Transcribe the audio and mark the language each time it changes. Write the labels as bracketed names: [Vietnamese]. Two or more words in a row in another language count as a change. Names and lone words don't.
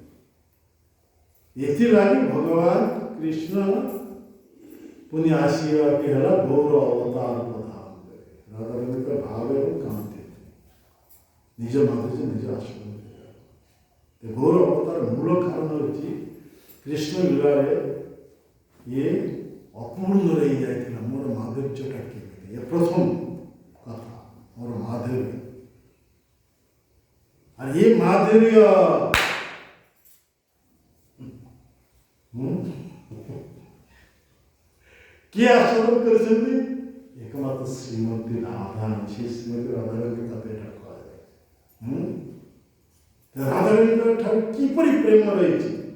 [Odia] ଏଥିଲାଗି ଭଗବାନ କୃଷ୍ଣ ପୁଣି ଆସିବାକୁ ହେଲା ଗୌର ଅବତାର ପ୍ରଧାନ ରାଧାଙ୍କ ଭାବରେ କାନ୍ତି ନିଜ ମାଧୁର୍ଯ୍ୟ ନିଜ ଆଶ୍ରମ। ଗୌର ଅବତାର ମୂଳ କାରଣ ହେଉଛି କୃଷ୍ଣ ଲୀଳାରେ ଇଏ ଅପୂର୍ଣ୍ଣ ରହିଯାଇଥିଲା। ମୋର ମାଧୁର୍ଯ୍ୟଟା କେମିତି, ଏ ପ୍ରଥମ କଥା ମୋର ମାଧୁର୍ଯ୍ୟ। [Bangla] আর এই মাধুর্য [Odia] କିଏ ଆସ୍ୱାଦନ କରିଛନ୍ତି? ଏକମାତ୍ର ଶ୍ରୀମତୀ ରାଧା। ସେ ଶ୍ରୀମତୀ ରାଧାଙ୍କ କଥା ଏଇଟା କୁହାଯାଏ। ରାଧାଙ୍କ ଠାରୁ କିପରି ପ୍ରେମ ରହିଛି?